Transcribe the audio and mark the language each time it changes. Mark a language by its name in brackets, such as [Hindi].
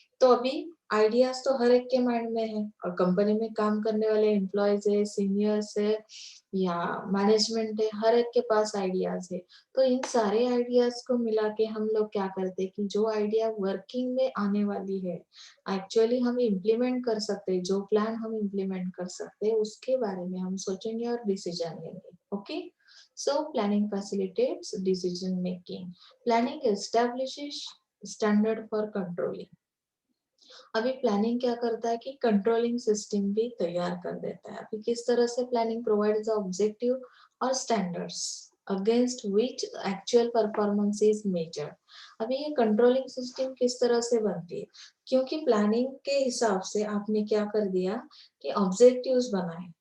[Hindi] तो अभी आइडियाज़ तो हर एक के माइंड में है और कंपनी में काम करने वाले एम्प्लॉइज़ है, सीनियर्स है या मैनेजमेंट है, हर एक के पास आइडियाज़ है। तो इन सारे आइडियाज़ को मिला के हम लोग क्या करते हैं कि जो आइडिया वर्किंग में आने वाली है, एक्चुअली हम इम्प्लीमेंट कर सकते हैं, जो प्लान हम इम्प्लीमेंट कर सकते हैं, उसके बारे में हम सोचेंगे और डिसीजन लेंगे। Okay? [English] So planning facilitates decision making. Planning establishes standard for controlling. [Hindi] अभी प्लानिंग क्या करता है कि कंट्रोलिंग सिस्टम भी तैयार कर देता है। अभी किस तरह से [English] Planning provides objective और standards against which actual performance is measured. [Hindi] अभी ये कंट्रोलिंग सिस्टम किस तरह से बनती है, क्योंकि प्लानिंग के हिसाब से आपने क्या कर दिया कि ऑब्जेक्टिव्स बनाए।